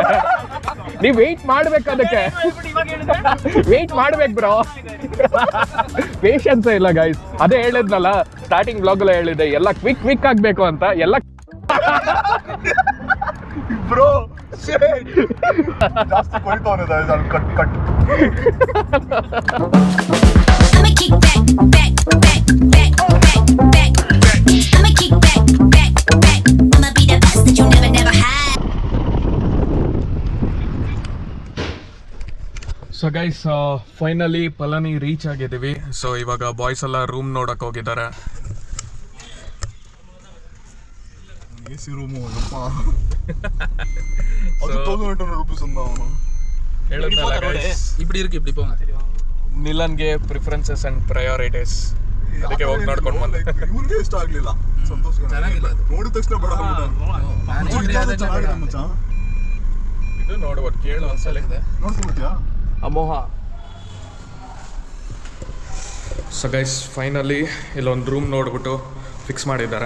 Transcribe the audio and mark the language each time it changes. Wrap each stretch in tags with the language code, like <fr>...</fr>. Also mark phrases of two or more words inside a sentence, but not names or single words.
<kn>ನೀವ್ ವೆಯ್ಟ್ ಮಾಡ್ಬೇಕು, ಅದಕ್ಕೆ ವೆಯ್ಟ್ ಮಾಡ್ಬೇಕು ಬ್ರೋ. ಪೇಷನ್ಸ್ ಇಲ್ಲ ಗೈಸ್. ಅದೇ ಹೇಳಿದ್ನಲ್ಲ</kn> <en>starting blog</en> <kn>ಎಲ್ಲ ಹೇಳಿದೆ, ಎಲ್ಲ ಕ್ವಿಕ್ ಆಗ್ಬೇಕು ಅಂತ. ಎಲ್ಲ ಬ್ರೋ ಜಾಸ್ತಿ ಕೊಯ್ತವನೆ. ಕಟ್</kn> <en>I'ma kick back. I'ma kick back. I'ma be the best that you never had. so guys, finally</en> <kn>ಪಳನಿ ರೀಚ್ ಆಗಿದ್ದೀವಿ. ಸೊ ಇವಾಗ ಬಾಯ್ಸ್ ಎಲ್ಲ ರೂಮ್ ನೋಡಕ್ ಹೋಗಿದ್ದಾರೆ. AC ರೂಮು ಅದು 1200 ರೂಪೀಸ್ ಅಂತ ಅವನು ಹೇಳಿದ್ನಲ್ಲ ಗೈಸ್,</kn> <ta>இப்படி போங்க.</ta> <kn>ನಿಲನ್ಗೆ</kn> <en>preferences and priorities.</en> <kn>ಅದಕ್ಕೆ ಹೋಗಿ ನೋಡ್ಕೊಂಡು ಬಂದೆ. ಇವ್ರಿಗೆ ಇಷ್ಟ ಆಗ್ಲಿಲ್ಲ. ಸಂತೋಷ್ ನೋಡಿದ ತಕ್ಷಣ ಬೇಡ ಇದು ನೋಡ್ಬೋದು, ಕೇಳು ಒಂದ್ಸಲ. ನೋಡ್ಕೊಂಡ್ಬಿಟ್ಯಾ? ಅಮೋಹ.</kn> <en>so guys finally</en> <kn>ಇಲ್ಲೊಂದು ರೂಮ್ ನೋಡ್ಬಿಟ್ಟು ಫಿಕ್ಸ್ ಮಾಡಿದ್ದಾರೆ.</kn>